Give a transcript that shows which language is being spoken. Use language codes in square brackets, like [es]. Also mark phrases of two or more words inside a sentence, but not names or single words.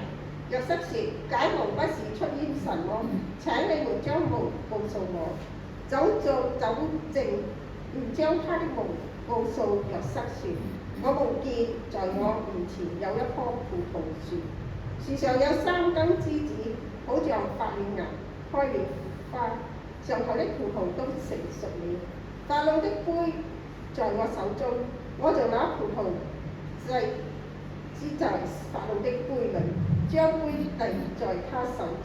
[zh] 約瑟說：解夢不是出於神麼？請你們將夢告訴我。酒政便將他的夢告訴約瑟說：我夢見在我面前有一棵葡萄樹，樹上有3根枝子，好像發了芽，開了花，上頭的葡萄都成熟了。法老的杯在我手中，我就拿葡萄擠在法老的杯裏，將杯遞在他手中。